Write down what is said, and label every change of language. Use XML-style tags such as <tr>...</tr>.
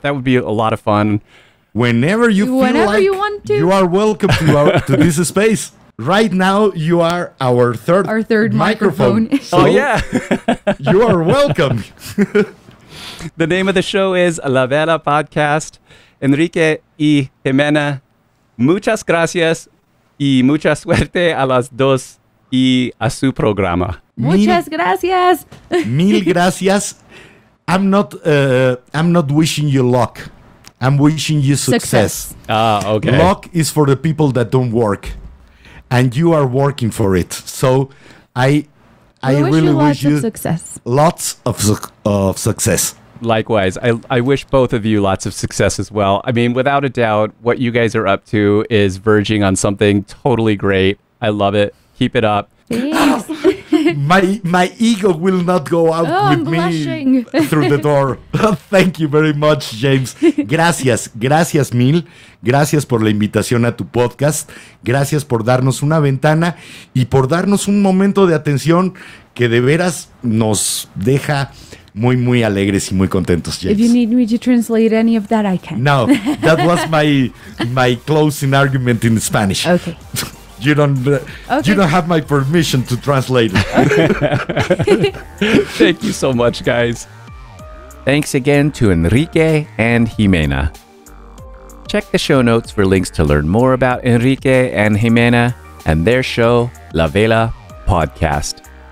<en>That would be a lot of fun. Whenever you feel like you want to. You are welcome to this space. Right now, you are our third microphone. So yeah. You are welcome. The name of the show is La Vela Podcast.</en> <es>Enrique y Jimena, muchas gracias y mucha suerte a las dos y a su programa. Muchas gracias. Mil gracias.</es> <en>I'm not wishing you luck. I'm wishing you success. Okay. Luck is for the people that don't work, and you are working for it. So I really wish you lots of success. Likewise, I wish both of you lots of success as well. I mean, without a doubt, what you guys are up to is verging on something totally great. I love it. Keep it up. Thanks. My ego will not go out with me through the door. Thank you very much, James.</en> <es>Gracias mil. Gracias por la invitación a tu podcast. Gracias por darnos una ventana y por darnos un momento de atención que de veras nos deja muy, muy alegres y muy contentos, James.</es> <en>If you need me to translate any of that, I can. No, that was my closing argument in Spanish. Okay. You don't have my permission to translate it. Thank you so much, guys. Thanks again to Enrique and Jimena. Check the show notes for links to learn more about Enrique and Jimena and their show, La Vela Podcast.</en>